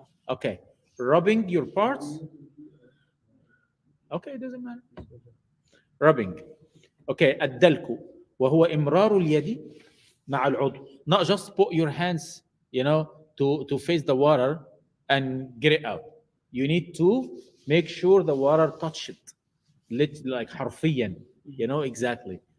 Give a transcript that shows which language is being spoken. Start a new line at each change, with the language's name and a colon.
English: Okay, rubbing your parts. Okay, it doesn't matter. Rubbing.
Arabic: Okay, الدلك وهو إمرار اليد مع العضو.
English: Not just put your hands, to face the water and get it out. You need to make sure the water touch it, like حرفيا, exactly.